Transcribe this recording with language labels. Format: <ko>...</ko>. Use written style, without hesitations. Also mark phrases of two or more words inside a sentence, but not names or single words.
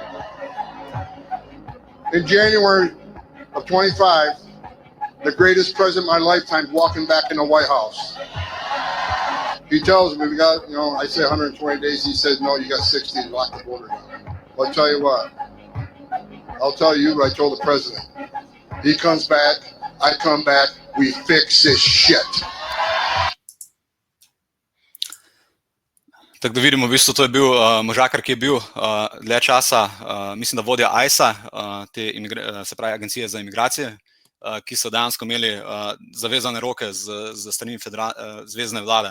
<en>In January of 25, the greatest president of my lifetime walking back in the White House. He tells me we got, I say 120 days. He says, no, you got 60 to lock the border down. Well, I'll tell you what. I'll tell you what I told the president. He comes back, I come back, we fix this shit.</en> <sl>Tako da vidimo, v bistvu to je bil možakar, ki je bil dlje časa, mislim, da vodja ICE-a, se pravi Agencije za imigracije, ki so dejansko imeli zavezane roke z strani zvezne vlade.</sl>